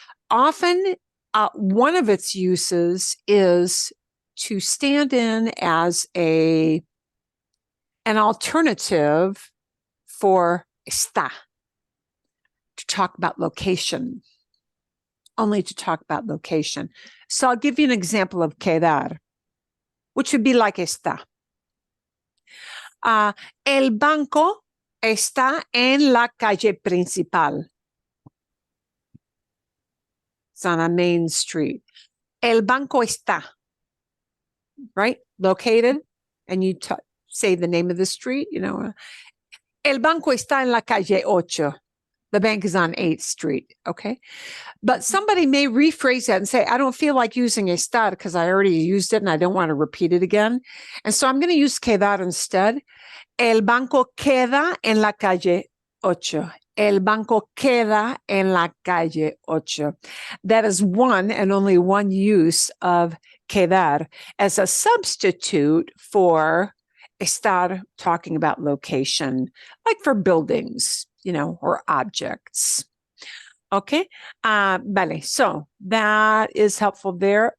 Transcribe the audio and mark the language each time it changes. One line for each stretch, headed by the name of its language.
English: Often, one of its uses is to stand in as an alternative for está, to talk about location, only to talk about location. So I'll give you an example of quedar, which would be like está.
Spanish: El banco está en la calle principal.
English: It's on a main street.
Spanish: El banco está,
English: right? Located, and you say the name of the street, you know.
Spanish: El banco está en la calle 8.
English: The bank is on 8th Street, okay? But somebody may rephrase that and say, I don't feel like using estar because I already used it and I don't want to repeat it again. And so I'm going to use quedar instead.
Spanish: El banco queda en la calle 8. El banco queda en la calle 8.
English: That is one and only one use of quedar as a substitute for estar, talking about location, like for buildings, you know, or objects. Okay, vale, so that is helpful there.